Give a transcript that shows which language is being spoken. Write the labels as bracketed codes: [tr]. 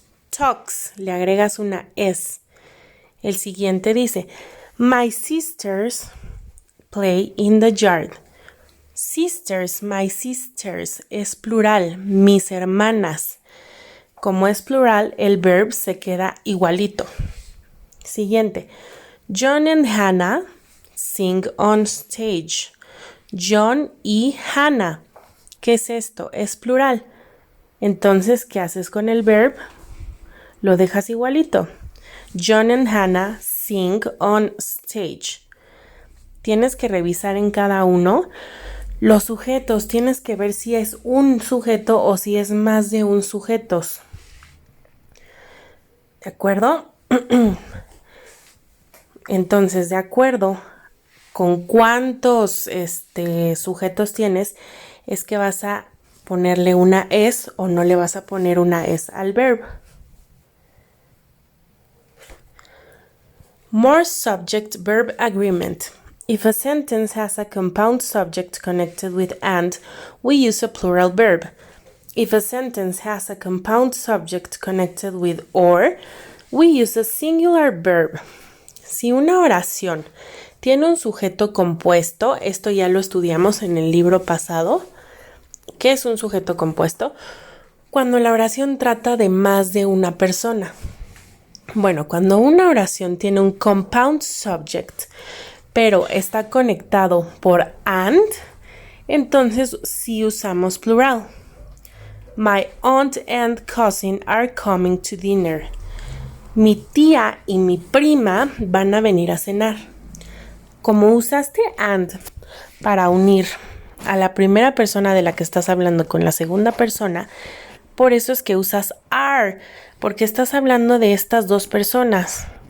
[es] Talks, le agregas una S. El siguiente dice, [en] my sisters play in the yard. Sisters, my sisters, [es] es plural, mis hermanas. Como es plural, el verb se queda igualito. Siguiente. [en] John and Hannah sing on stage. [es] John y Hannah. ¿Qué es esto? Es plural. Entonces, ¿qué haces con el verb? Lo dejas igualito. [en] John and Hannah sing on stage. [es] Tienes que revisar en cada uno los sujetos. Tienes que ver si es un sujeto o si es más de un sujetos. ¿De acuerdo? Entonces, de acuerdo con cuántos sujetos tienes es que vas a ponerle una es o no le vas a poner una es al verbo. [en] More subject-verb agreement. If a sentence has a compound subject connected with and, we use a plural verb. If a sentence has a compound subject connected with or, we use a singular verb. [es] Si una oración tiene un sujeto compuesto, esto ya lo estudiamos en el libro pasado. ¿Qué es un sujeto compuesto? Cuando la oración trata de más de una persona. Bueno, cuando una oración tiene un compound subject, pero está conectado por and, entonces sí usamos plural. [en] My aunt and cousin are coming to dinner. [es] Mi tía y mi prima van a venir a cenar. Como usaste and para unir a la primera persona de la que estás hablando con la segunda persona, por eso es que usas are, porque estás hablando de estas dos personas.